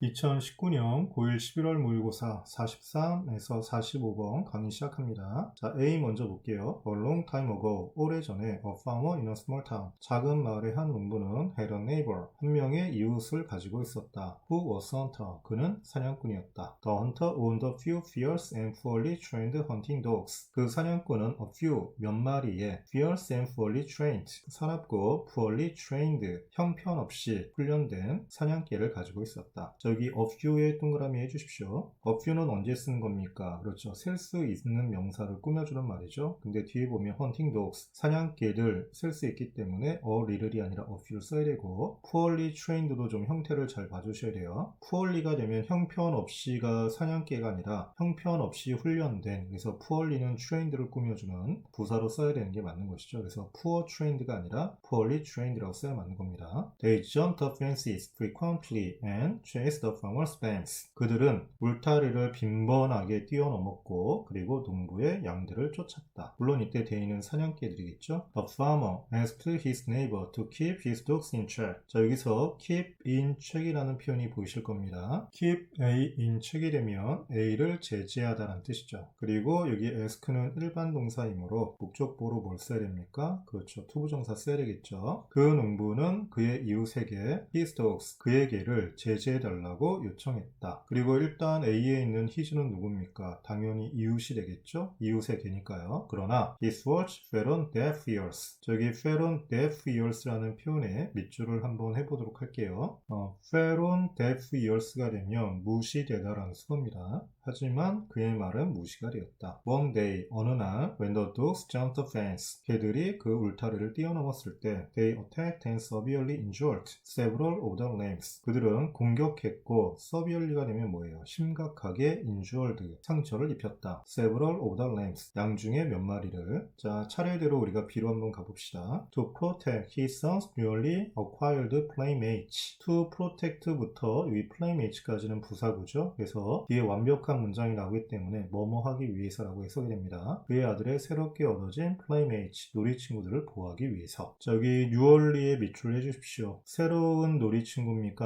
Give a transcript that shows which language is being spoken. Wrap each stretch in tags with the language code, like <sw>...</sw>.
<ko>2019년 고1 11월 모의고사 43에서 45번 강의 시작합니다. 자, A 먼저 볼게요.</ko> <en>A long time ago,</en> <ko>오래전에</ko> <en>a farmer in a small town.</en> <ko>작은 마을의 한 농부는</ko> <en>had a neighbor,</en> <ko>한 명의 이웃을 가지고 있었다.</ko> <en>Who was a hunter,</en> <ko>그는 사냥꾼이었다.</ko> <en>The hunter owned a few fierce and poorly trained hunting dogs.</en> <ko>그 사냥꾼은 a few, 몇 마리의</ko> <en>fierce and poorly trained,</en> <ko>사납고 poorly trained, 형편없이 훈련된 사냥개를 가지고 있었다. 여기 a few에 동그라미 해주십시오. a few는 언제 쓰는 겁니까? 그렇죠. 셀 수 있는 명사를 꾸며주는 말이죠. 근데 뒤에 보면 hunting dogs, 사냥개를 쓸 수 있기 때문에 a little이 아니라 a few를 써야 되고, poorly trained도 좀 형태를 잘 봐주셔야 돼요. poorly가 되면 형편없이가 사냥개가 아니라 형편없이 훈련된, 그래서 poorly는 trained를 꾸며주는 부사로 써야 되는 게 맞는 것이죠. 그래서 poor trained가 아니라 poorly trained라고 써야 맞는 겁니다.</ko> <en>They jumped the fences frequently and chased the farmer's banks.</en> <ko>그들은 울타리를 빈번하게 뛰어넘었고 그리고 농부의 양들을 쫓았다. 물론 이때 대인은 사냥개들이겠죠.</ko> <en>The farmer asked his neighbor to keep his dogs in check.</en> <ko>자, 여기서 keep in check이라는 표현이 보이실 겁니다. keep A in check이 되면 A를 제재하다라는 뜻이죠. 그리고 여기 ask는 일반 동사이므로 목적보로 뭘 써야 됩니까? 그렇죠. 투부정사 써야 되겠죠. 그 농부는 그의 이웃에게 his dogs, 그의 개를 제재해달라고 요청했다. 그리고 일단 A에 있는 his는 누굽니까? 당연히 이웃이 되겠죠? 이웃의 개니까요.</ko> <en>그러나 his words fell on deaf ears.</en> <ko>저기 fell on deaf ears라는 표현에 밑줄을 한번 해보도록 할게요. fell on deaf ears가 되면 무시되다라는 수어입니다. 하지만 그의 말은 무시가 되었다.</ko> <en>One day,</en> <ko>어느 날,</ko> <en>when the dogs jumped the fence,</en> <ko>개들이 그 울타리를 뛰어넘었을 때,</ko> <en>they attacked and severely injured several of the lambs.</en> <ko>그들은 공격했고, severely가 되면 뭐예요? 심각하게 injured, 상처를 입혔다.</ko> <en>several of the lambs,</en> <ko>양 중에 몇 마리를. 자, 차례대로 우리가 B로 한번 가봅시다.</ko> <en>To protect his son's newly acquired playmates.</en> <ko>To protect부터 여기 playmates까지는 부사구죠. 그래서 뒤에 완벽한 문장이 나오기 때문에 뭐뭐 하기 위해서라고 해석이 됩니다. 그의 아들의 새롭게 얻어진 playmates, 놀이친구들을 보호하기 위해서. 자, 여기 뉴얼리에 밑줄 해주십시오. 새로운 놀이친구입니까?</ko>